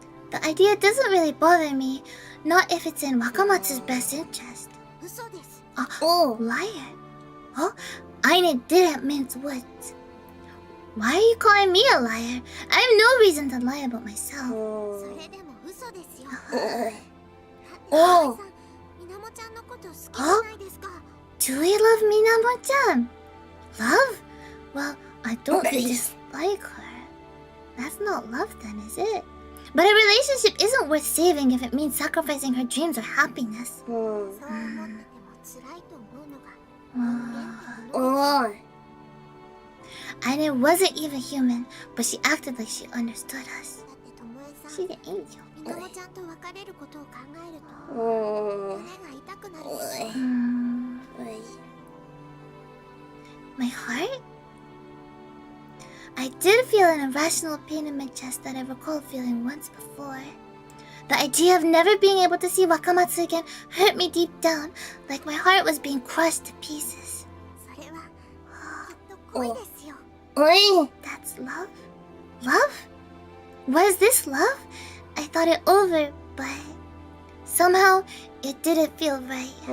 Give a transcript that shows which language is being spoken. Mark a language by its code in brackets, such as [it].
[en] The idea doesn't really bother me. Not if it's in Wakamatsu's best interest. [ja] 嘘です。 [en] Liar? Oh, Aine didn't mince words. Why are you calling me a liar? I have no reason to lie about myself. [ja] それでも嘘ですよ。おう。みなもちゃんのこと好きじゃないですか。 [en] Do we love Minamo-chan? Love? Well, I don't dislike her. That's not love then, is it? But a relationship isn't worth saving if it means sacrificing her dreams or happiness. [ja] そう思ってても辛いと思うのが人間って [en] Aine wasn't even human, but she acted like she understood us. [ja] だってともえさん、 [en] She's an angel. [ja] みなもちゃんと別れることを考えると胸が痛くなるでしょ。 [en] My heart? I did feel an irrational pain in my chest that I recalled feeling once before. The idea of never being able to see Wakamatsu again hurt me deep down, like my heart was being crushed to pieces. [ja] それはきっと恋ですよ。 [en] That's love? Love? Was this love? I thought it over, but somehow it didn't feel right.